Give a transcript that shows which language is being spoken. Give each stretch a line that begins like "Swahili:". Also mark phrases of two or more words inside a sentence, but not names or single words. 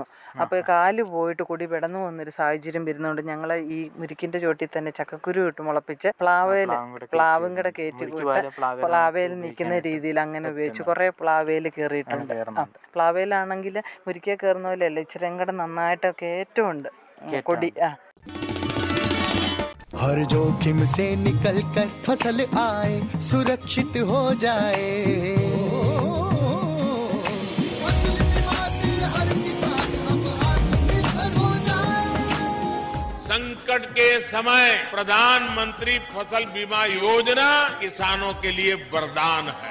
Malayalam: അപ്പോൾ കാല് പോയിട്ട് കൊടി വിടന്നു പോകുന്നൊരു സാഹചര്യം വരുന്നതുകൊണ്ട് ഞങ്ങൾ ഈ മുരിക്കിന്റെ ചോട്ടിൽ തന്നെ ചക്കക്കുരു ഇട്ട് മുളപ്പിച്ച് പ്ലാവും കൂടെ കയറ്റി കൂട്ട് പ്ലാവയിൽ നിൽക്കുന്ന രീതിയിൽ അങ്ങനെ ഉപയോഗിച്ച് കുറേ പ്ലാവയിൽ കയറിയിട്ടുണ്ട്. പ്ലാവയിലാണെങ്കിൽ മുരിക്കെ കയറുന്ന പോലെയല്ല, ഇച്ചിരി കൂടെ നന്നായിട്ടൊക്കെ ഏറ്റവും കൊടി.
Hindi: हर जोखिम से निकल कर फसल आए, सुरक्षित हो जाए। फसल बीमा से हर किसान अब आत्मनिर्भर हो जाए। संकट के समय प्रधानमंत्री फसल बीमा योजना किसानों के लिए वरदान है।